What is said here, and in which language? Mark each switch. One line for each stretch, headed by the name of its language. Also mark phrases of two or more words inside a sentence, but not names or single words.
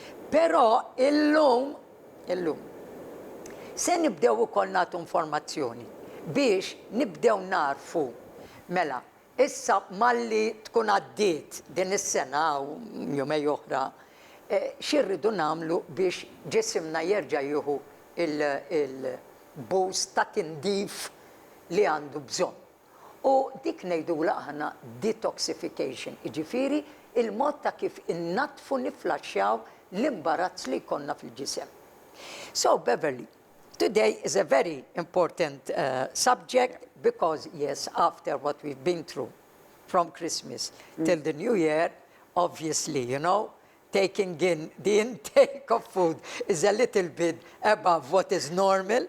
Maltese: Però illum se nibdew ukoll nagħtu informazzjoni biex nibdew narfu mela issa malli tkun għaddiet din is-sena u jumej oħra xirridu nagħmlu biex ġisimna jerġa' jieħu il-boost ta' tindif li għandu bżonn. U dik ngħidula aħna detoxification, jiġifieri il-mod ta' kif innatfu niflaxxjaw l-imbarazz li jkollna fil-ġisem.
English: So Beverly, today is a very important subject because yes, after what we've been through from Christmas till the New Year, obviously, you know, taking in the intake of food is a little bit above what is normal.